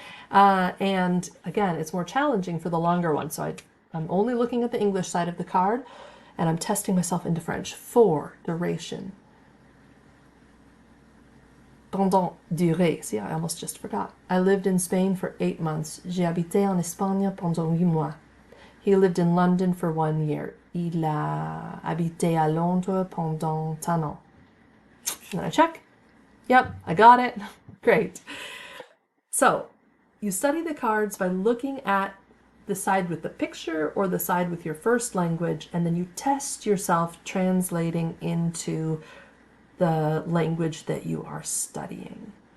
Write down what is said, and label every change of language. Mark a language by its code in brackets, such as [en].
[en] And again, it's more challenging for the longer one. So I'm only looking at the English side of the card and I'm testing myself into French. For, duration. [fr] Pendant, durée. [en] See, I almost just forgot. I lived in Spain for 8 months. [fr] J'ai habité en Espagne pendant 8 mois. [en] He lived in London for 1 year. [fr] Il a habité à Londres pendant un an. [en] And then I check. Yep, I got it. Great. So you study the cards by looking at the side with the picture or the side with your first language, and then you test yourself translating into the language that you are studying.